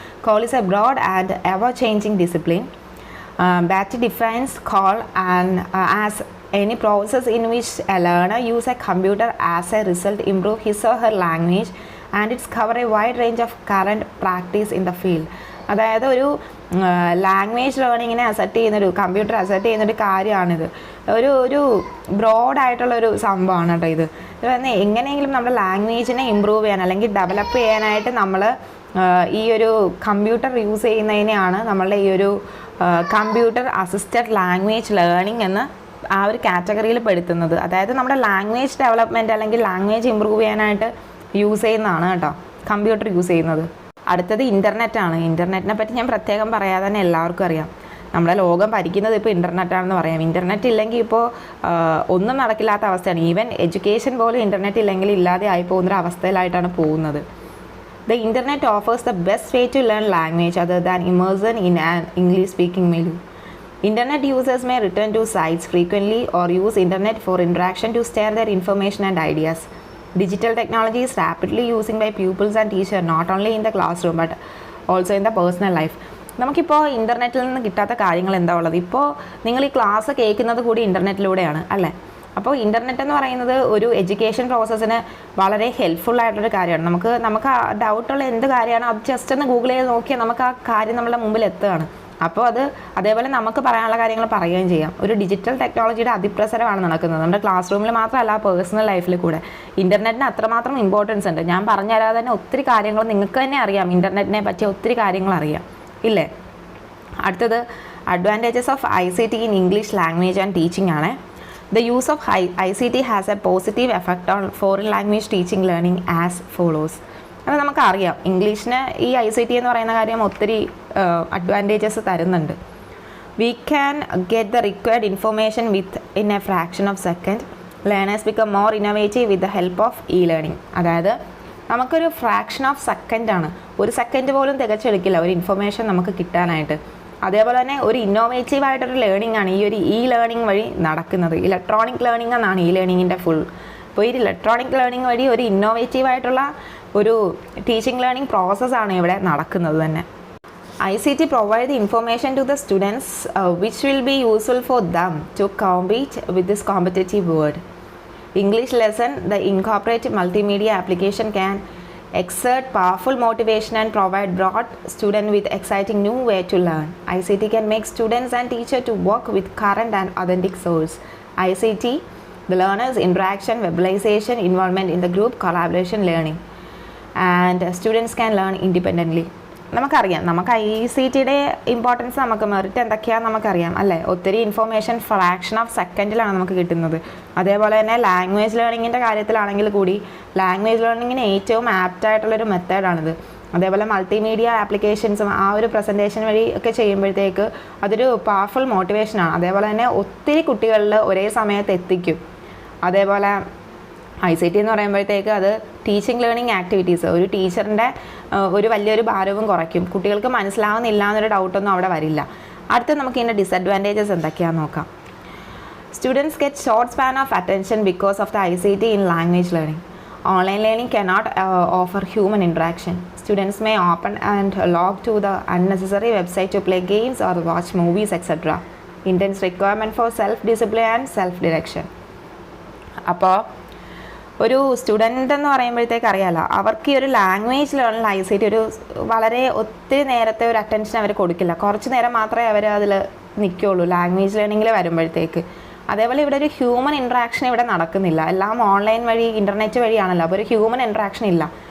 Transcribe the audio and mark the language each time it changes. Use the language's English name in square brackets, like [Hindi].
[English] CALL is a broad and ever changing discipline that defines CALL and as any process in which a learner use a computer as a result improve his or her language and it's cover a wide range of current practice in the field. [Malayalam] അതായത് ഒരു language ലേണിങ്ങിനെ computer asset ചെയ്യുന്നൊരു കാര്യമാണിത്. ഒരു ബ്രോഡായിട്ടുള്ളൊരു സംഭവമാണ് കേട്ടോ ഇത്. എങ്ങനെയെങ്കിലും നമ്മുടെ ലാംഗ്വേജിനെ ഇമ്പ്രൂവ് ചെയ്യാൻ അല്ലെങ്കിൽ ഡെവലപ്പ് ചെയ്യാനായിട്ട് നമ്മൾ ഈ ഒരു കമ്പ്യൂട്ടർ യൂസ് ചെയ്യുന്നതിനെയാണ് നമ്മളുടെ ഈ ഒരു കമ്പ്യൂട്ടർ അസിസ്റ്റഡ് ലാംഗ്വേജ് ലേണിംഗ് എന്ന് ആ ഒരു കാറ്റഗറിയിൽ പെടുത്തുന്നത്. അതായത് നമ്മുടെ ലാംഗ്വേജ് ഡെവലപ്മെൻറ്റ് അല്ലെങ്കിൽ ലാംഗ്വേജ് ഇമ്പ്രൂവ് ചെയ്യാനായിട്ട് യൂസ് ചെയ്യുന്നതാണ് കേട്ടോ കമ്പ്യൂട്ടർ യൂസ് ചെയ്യുന്നത്. അടുത്തത് ഇൻ്റർനെറ്റാണ്. ഇൻ്റർനെറ്റിനെ പറ്റി ഞാൻ പ്രത്യേകം പറയാതെ തന്നെ എല്ലാവർക്കും അറിയാം. നമ്മുടെ ലോകം ഭരിക്കുന്നത് ഇപ്പോൾ ഇൻ്റർനെറ്റാണെന്ന് പറയാം. ഇൻ്റർനെറ്റ് ഇല്ലെങ്കിൽ ഇപ്പോൾ ഒന്നും നടക്കില്ലാത്ത അവസ്ഥയാണ്. ഈവൻ എഡ്യൂക്കേഷൻ പോലും ഇൻ്റർനെറ്റ് ഇല്ലെങ്കിൽ ഇല്ലാതെ ആയി പോകുന്നൊരു അവസ്ഥയിലായിട്ടാണ് പോകുന്നത്. [English] The internet offers the best way to learn language other than immersion in an English speaking milieu. Internet users may return to sites frequently or use internet for interaction to share their information and ideas. Digital technology is rapidly used by pupils and teachers not only in the classroom but also in the personal life. [Malayalam] നമുക്കിപ്പോൾ ഇൻ്റർനെറ്റിൽ നിന്ന് കിട്ടാത്ത കാര്യങ്ങൾ എന്താ ഉള്ളത്? ഇപ്പോൾ നിങ്ങൾ ഈ ക്ലാസ് കേൾക്കുന്നത് കൂടി ഇൻ്റർനെറ്റിലൂടെയാണ് അല്ലേ. അപ്പോൾ ഇൻ്റർനെറ്റ് എന്ന് പറയുന്നത് ഒരു എഡ്യൂക്കേഷൻ പ്രോസസ്സിന് വളരെ ഹെൽപ്ഫുൾ ആയിട്ടൊരു കാര്യമാണ്. നമുക്ക് ആ ഡൗട്ടുള്ള എന്ത് കാര്യമാണോ അത് ജസ്റ്റ് ഒന്ന് ഗൂഗിൾ ചെയ്ത് നോക്കിയാൽ നമുക്ക് ആ കാര്യം നമ്മുടെ മുമ്പിൽ എത്തുകയാണ്. അപ്പോൾ അതേപോലെ നമുക്ക് പറയാനുള്ള കാര്യങ്ങൾ പറയുകയും ചെയ്യാം. ഒരു ഡിജിറ്റൽ ടെക്നോളജിയുടെ അതിപ്രസരമാണ് നടക്കുന്നത് നമ്മുടെ ക്ലാസ് റൂമിൽ മാത്രമല്ല പേഴ്സണൽ ലൈഫിൽ കൂടെ. ഇൻ്റർനെറ്റിന് അത്രമാത്രം ഇമ്പോർട്ടൻസ് ഉണ്ട്. ഞാൻ പറഞ്ഞു തരാതെ തന്നെ ഒത്തിരി കാര്യങ്ങൾ നിങ്ങൾക്ക് തന്നെ അറിയാം. ഇൻ്റർനെറ്റിനെ പറ്റി ഒത്തിരി കാര്യങ്ങൾ അറിയാം ഇല്ലേ. അടുത്തത് [English] advantages of ICT in English language and teaching [Malayalam] ആണ്. [English] The use of ICT has a positive effect on foreign language teaching learning as follows. [Malayalam] അത് നമുക്കറിയാം ഇംഗ്ലീഷിന് ഈ ICT എന്ന് പറയുന്ന കാര്യം ഒത്തിരി അഡ്വാൻറ്റേജസ് തരുന്നുണ്ട്. [English] We can get the required information within a fraction of second. Learners become more innovative with the help of e-learning. [Malayalam] അതായത് നമുക്കൊരു ഫ്രാക്ഷൻ ഓഫ് സെക്കൻഡാണ്, ഒരു സെക്കൻഡ് പോലും തികച്ചെടുക്കില്ല ഒരു ഇൻഫർമേഷൻ നമുക്ക് കിട്ടാനായിട്ട്. അതേപോലെ തന്നെ ഒരു ഇന്നോവേറ്റീവ് ആയിട്ടൊരു ലേണിംഗ് ആണ് ഈ ഒരു ലേണിംഗ് വഴി നടക്കുന്നത്. ഇലക്ട്രോണിക് ലേണിംഗ് എന്നാണ് ഈ ലേണിങ്ങിൻ്റെ ഫുൾ. അപ്പോൾ ഈ ഇലക്ട്രോണിക് ലേണിംഗ് വഴി ഒരു ഇന്നോവേറ്റീവ് ആയിട്ടുള്ള ഒരു ടീച്ചിങ് ലേണിംഗ് പ്രോസസ്സാണ് ഇവിടെ നടക്കുന്നത് തന്നെ. [English] ICT provide the information to the students which will be useful for them to compete with this competitive world. English lesson, the incorporated multimedia application can exert powerful motivation and provide broad student with exciting new way to learn. ICT can make students and teachers to work with current and authentic source. ICT, the learners interaction, verbalization, involvement in the group, collaboration, learning, and students can learn independently. [Malayalam] നമുക്കറിയാം, നമുക്ക് ICTയുടെ importance, നമുക്ക് merit എന്തൊക്കെയാണെന്ന് നമുക്കറിയാം അല്ലേ. ഒത്തിരി information fraction of സെക്കൻഡിലാണ് നമുക്ക് കിട്ടുന്നത്. അതേപോലെ തന്നെ ലാംഗ്വേജ് ലേണിങ്ങിൻ്റെ കാര്യത്തിലാണെങ്കിൽ കൂടി ലാംഗ്വേജ് ലേണിങ്ങിന് ഏറ്റവും ആപ്റ്റായിട്ടുള്ളൊരു മെത്തേഡാണിത്. അതേപോലെ മൾട്ടിമീഡിയ ആപ്ലിക്കേഷൻസും ആ ഒരു പ്രസൻറ്റേഷൻ വഴി ഒക്കെ ചെയ്യുമ്പോഴത്തേക്ക് അതൊരു പവർഫുൾ മോട്ടിവേഷനാണ്. അതേപോലെ തന്നെ ഒത്തിരി കുട്ടികളിൽ ഒരേ സമയത്ത് എത്തിക്കും. അതേപോലെ ICT എന്ന് പറയുമ്പോഴത്തേക്ക് അത് ടീച്ചിങ് ലേണിംഗ് ആക്ടിവിറ്റീസ്, ഒരു ടീച്ചറിൻ്റെ ഒരു വലിയൊരു ഭാരവും കുറയ്ക്കും. കുട്ടികൾക്ക് മനസ്സിലാവുന്നില്ല എന്നൊരു ഡൗട്ടൊന്നും അവിടെ വരില്ല. അടുത്ത് നമുക്ക് ഇതിൻ്റെ ഡിസഡ്വാൻറ്റേജസ് എന്തൊക്കെയാണെന്ന് നോക്കാം. [English] Students get short span of attention because of the ICT in language learning. Online learning cannot offer human interaction. Students may open and log to the unnecessary website to play games or watch movies, etc. Intense requirement for self-discipline and self-direction. [Malayalam] അപ്പോൾ ഒരു student എന്ന് പറയുമ്പോഴത്തേക്ക് അറിയാമല്ലോ, അവർക്ക് ഈ ഒരു language learning ICT ഒരു വളരെ ഒത്തിരി നേരത്തെ ഒരു അറ്റൻഷൻ അവർ കൊടുക്കില്ല. കുറച്ച് നേരം മാത്രമേ അവർ അതിൽ നിൽക്കുകയുള്ളൂ ലാംഗ്വേജ് ലേണിങ്ങിൽ വരുമ്പോഴത്തേക്ക്. അതേപോലെ ഇവിടെ ഒരു ഹ്യൂമൻ ഇൻട്രാക്ഷൻ ഇവിടെ നടക്കുന്നില്ല. എല്ലാം ഓൺലൈൻ വഴി ഇൻ്റർനെറ്റ് വഴിയാണല്ലോ, അപ്പോൾ ഒരു ഹ്യൂമൻ ഇൻട്രാക്ഷൻ ഇല്ല.